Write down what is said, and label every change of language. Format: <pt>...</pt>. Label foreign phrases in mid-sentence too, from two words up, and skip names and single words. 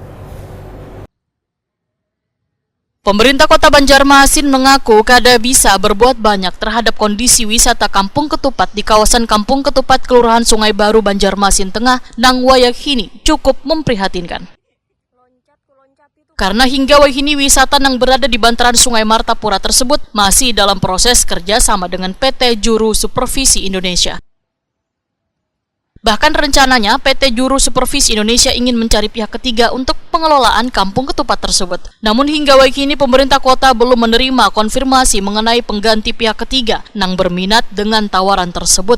<bjn>Pemerintah Kota Banjarmasin mengaku kada bisa berbuat banyak terhadap kondisi wisata Kampung Ketupat di kawasan Kampung Ketupat, Kelurahan Sungai Baru, Banjarmasin Tengah, nang wayah ini cukup memprihatinkan. Karena hingga wayah ini wisata nang berada di bantaran Sungai Martapura tersebut masih dalam proses kerjasama dengan PT Juru Supervisi Indonesia.</bjn> <id>Bahkan rencananya PT Juru Supervisi Indonesia ingin mencari pihak ketiga untuk pengelolaan Kampung Ketupat tersebut. Namun hingga kini pemerintah kota belum menerima konfirmasi mengenai pengganti pihak ketiga nang berminat dengan tawaran tersebut.</id>